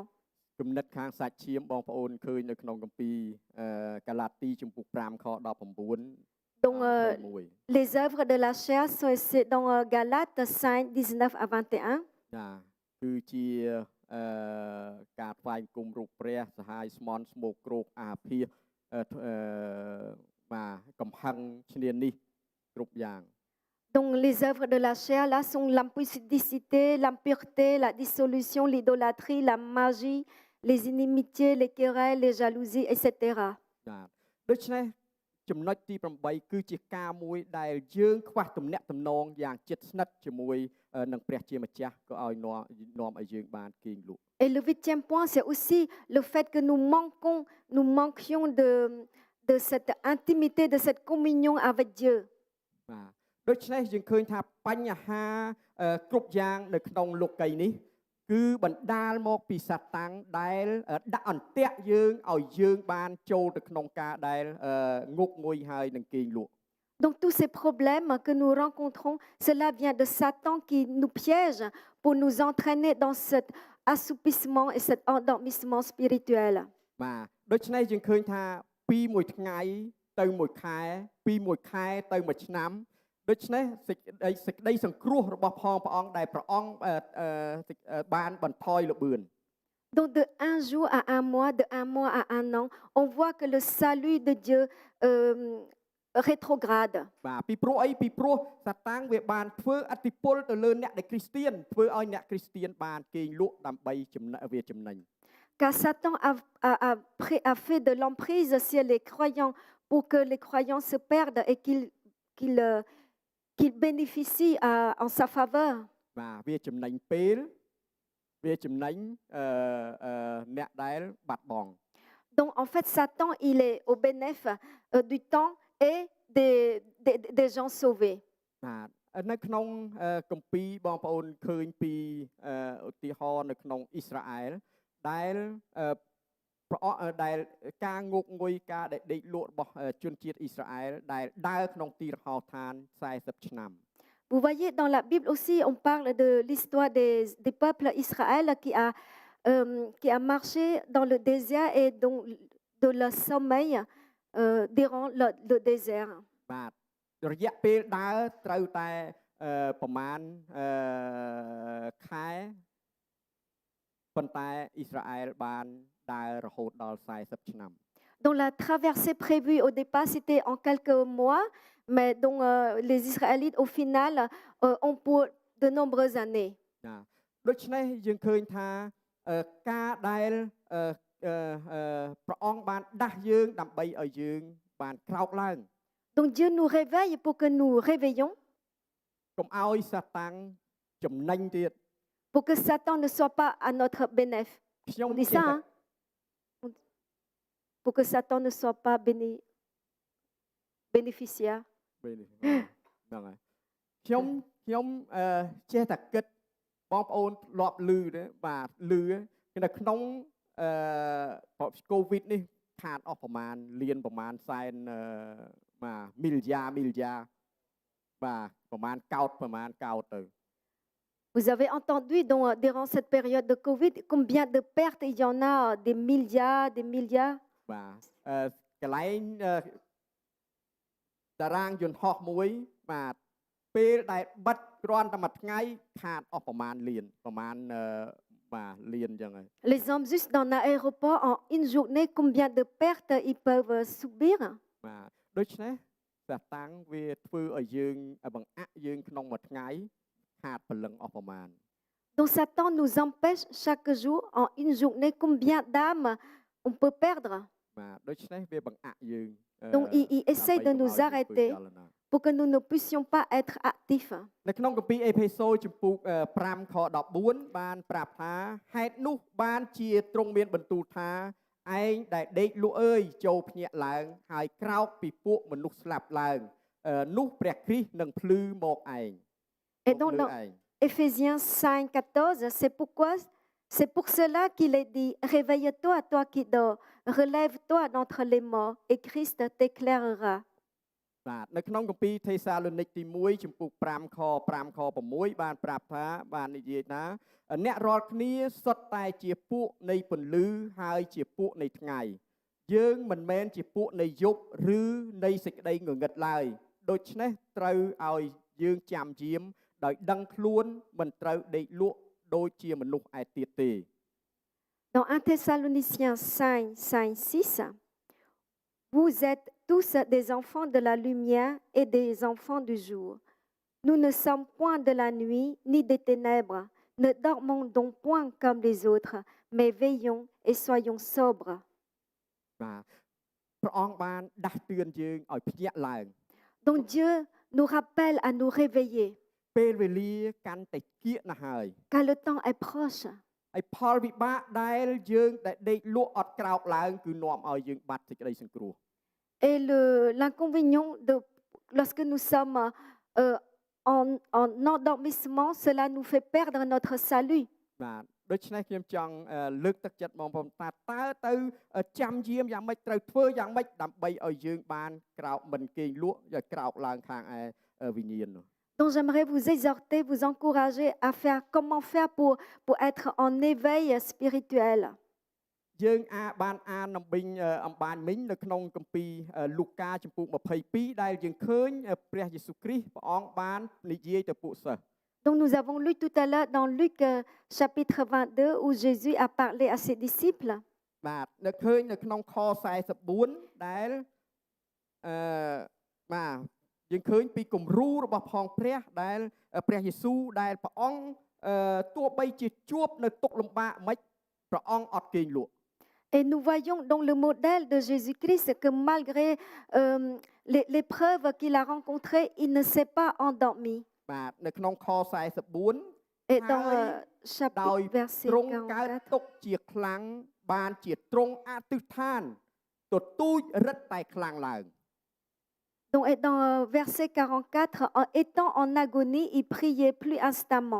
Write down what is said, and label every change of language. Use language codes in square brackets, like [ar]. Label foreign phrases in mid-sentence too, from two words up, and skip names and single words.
[km] គំនិតខាងសាច់ឈាមបងប្អូនឃើញនៅក្នុងគម្ពីរកាឡាទីជំពូក5ខ19 [fr] Donc les œuvres de la chair, c'est dans Galates 5, 19 à 21. [km] គឺជាការថ្វាយគុំរូបព្រះសហាយស្មន់ស្មោកគ្រោកអាភាសបាទកំហឹងឈ្នានីសគ្រប់យ៉ាង [fr] Donc les œuvres de la chair là sont l'impudicité, l'impureté, la dissolution, l'idolâtrie, la magie, les inimitiés, les querelles, les jalousies, etc. [km] ដូច្នេះចំណុចទី8គឺជាការមួយដែលយើងខ្វះទំនាក់ទំនងយ៉ាងជិតស្និទ្ធជាមួយនឹងព្រះជាម្ចាស់ក៏ឲ្យនាំឲ្យយើងបានគេងលក់ [fr] Et le huitième point, c'est aussi le fait que nous manquions de cette intimité, de cette communion avec Dieu. [km] បាទដូច្នេះយើងឃើញថាបញ្ហាគ្រប់យ៉ាងនៅក្នុងលោកីយ៍នេះគឺបណ្ដាលមកពីសាតាំងដែលដាក់អន្ទាក់យើងឲ្យយើងបានចូលទៅក្នុងការដែលងុកងុយហើយនឹងគេងលក់ [fr] Donc tous ces problèmes que nous rencontrons, cela vient de Satan qui nous piège pour nous entraîner dans cet assoupissement et cet endormissement spirituel. [km] បាទដូច្នេះយើងឃើញថាពីមួយថ្ងៃទៅមួយខែពីមួយខែទៅមួយឆ្នាំដូច្នេះសេចក្តីសង្គ្រោះរបស់ព្រះអង្គដែលព្រះអង្គបានបន្ថយល្បឿន [fr] Donc de un jour à un mois, de un mois à un an, on voit que le salut de Dieu rétrograde. [km] បាទពីព្រោះអីពីព្រោះសាតាំងវាបានធ្វើអធិពលទៅលើអ្នកដែលគ្រីស្ទៀនធ្វើឲ្យអ្នកគ្រីស្ទៀនបានគេងលក់ដើម្បីវាចំណេញ [fr] Car Satan a fait de l'emprise sur les croyants pour que les croyants se perdent et qu'ils bénéficient en sa faveur. [km] បាទវាចំណេញពេលវាចំណេញអ្នកដែលបាត់បង់ [fr] Donc en fait Satan il est au bénéfice du temps et des gens sauvés. [km] បាទនៅក្នុងគម្ពីរបងប្អូនឃើញពីឧទាហរណ៍នៅក្នុងអ៊ីស្រាអែលដែលព្រះអង្គដែលការងុកងុយការដែលដេកលក់របស់ជនជាតិអ៊ីស្រាអែលដែលដើរក្នុងទីរហោឋាន40ឆ្នាំ [fr] Vous voyez, dans la Bible aussi, on parle de l'histoire des peuples Israël qui a marché dans le désert et de leur sommeil durant le désert. [km] បាទរយៈពេលដើរត្រូវតែប្រមាណខែប៉ុន្តែអ៊ីស្រាអែលបានដើររហូតដល់40ឆ្នាំ [fr] Donc la traversée prévue au départ, c'était en quelques mois, mais donc les Israélites, au final, ont pour de nombreuses années. [km] ដូច្នេះយើងឃើញថាការដែលព្រះអង្គបានដាស់យើងដើម្បីឲ្យយើងបានក្រោកឡើង [fr] Donc Dieu nous réveille pour que nous réveillons, [km] កុំឲ្យសាតាំងចំណេញទៀត [fr] pour que Satan ne soit pas à notre bénéfice. [km] ខ្ញុំ [fr] On dit ça, hein? Pour que Satan ne soit pas bénéficiaire. [km] ហ្នឹងហើយខ្ញុំចេះតែគិតបងប្អូនធ្លាប់ឮទេបាទឮនៅក្នុងកូវីដនេះខាតអស់ប្រមាណលានប្រមាណសែនបាទមីលយ៉ាបាទប្រមាណកោតទៅ [fr] Vous avez entendu durant cette période de Covid combien de pertes il y en a, des milliards. [km] បាទកន្លែងតារាងយន្តហោះមួយបាទពេលដែលបិទគ្រាន់តែមួយថ្ងៃខាតអស់ប្រមាណលានបាទលានអញ្ចឹងហើយ [fr] Les hommes juste dans l'aéroport en une journée combien de pertes ils peuvent subir. [km] បាទដូច្នេះសាតាំងវាធ្វើឲ្យយើងបង្អាក់យើងក្នុងមួយថ្ងៃខាតព្រលឹងអស់ប្រមាណ [fr] Donc Satan nous empêche chaque jour en une journée combien d'âmes on peut perdre. [km] បាទដូច្នេះវាបង្អាក់យើង [fr] Donc il essaie de nous arrêter pour que nous ne puissions pas être actifs. [km] នៅក្នុងគម្ពីរអេផេសូជំពូក5ខ14បានប្រាប់ថាហេតុនោះបានជាទ្រង់មានបន្ទូលថាឯងដែលដេកលក់អើយចូលភ្ញាក់ឡើងហើយក្រោកពីពួកមនុស្សស្លាប់ឡើងនោះព្រះគ្រីស្ទនឹងភ្លឺមកឯង [fr] Et donc dans Éphésiens 5:14, c'est pour cela qu'il est dit réveille-toi toi qui dors, relève-toi d'entre les morts et Christ t'éclairera. [km] បាទនៅក្នុងគម្ពីរថេសាឡូនីកទី1ជំពូក5ខ6បានប្រាប់ថាបាននិយាយថាអ្នករាល់គ្នាសុទ្ធតែជាពួកនៃពន្លឺហើយជាពួកនៃថ្ងៃយើងមិនមែនជាពួកនៃយប់ឬនៃសេចក្តីងងឹតឡើយដូច្នេះត្រូវឲ្យយើងចាំយាមដោយដឹងខ្លួនមិនត្រូវដេកលក់ដូចជាមនុស្សឯទៀតទេ [fr] Dans 1 Thessaloniciens 5:6, vous êtes tous des enfants de la lumière et des enfants du jour. Nous ne sommes point de la nuit ni des ténèbres. Ne dormons donc point comme les autres, mais veillons et soyons sobres. [km] បាទព្រះអង្គបានដាស់តឿនយើងឲ្យភ្ញាក់ឡើង [fr] Donc Dieu nous rappelle à nous réveiller, [km] ពេលវេលាកាន់តែគៀកណាស់ហើយ [fr] car le temps est proche. [km] ហើយផលវិបាកដែលយើងដែលដេកលក់អត់ក្រោកឡើងគឺនាំឲ្យយើងបាត់សេចក្តីសង្គ្រោះ [fr] Et l'inconvénient lorsque nous sommes en endormissement, cela nous fait perdre notre salut. [km] បាទដូច្នេះខ្ញុំចង់លើកទឹកចិត្តបងប្អូនតើទៅចាំយាមយ៉ាងម៉េចត្រូវធ្វើយ៉ាងម៉េចដើម្បីឲ្យយើងបានក្រោកមិនគេងលក់ឲ្យក្រោកឡើងខាងឯវិញ្ញាណនោះ [fr] Donc j'aimerais vous exhorter, vous encourager à faire comment faire pour être en éveil spirituel. [km] យើងបានអានអំបញ្ញអំបានមិញនៅក្នុងគម្ពីរលូកាចំពោះ22ដែលយើងឃើញព្រះយេស៊ូវគ្រីស្ទព្រះអង្គបាននិយាយទៅពួកសិស្ស [fr] Donc nous avons lu tout à l'heure dans Luc chapitre 22 où Jésus a parlé à ses disciples. [km] បាទនៅឃើញនៅក្នុងខ44ដែលបាទយើងឃើញពីគំរូរបស់ផងព្រះដែលព្រះយេស៊ូវដែលព្រះអង្គទោះបីជាជួបនៅទុក្ខលំបាកមិនព្រះអង្គអត់គេងលក់ [fr] Et nous voyons dans le modèle de Jésus-Christ que malgré l'épreuve qu'il a rencontrée, il ne s'est pas endormi. [km] បាទនៅក្នុងខ44 [fr] Et dans chapitre [km] ទ្រង់ [fr] verset [km] កើត 44, ទុកជាខ្លាំងបានជាទ្រង់អធិដ្ឋានទទូចរឹតតែខ្លាំងឡើង [fr] donc, et dans verset 44, étant en agonie, il priait plus instamment.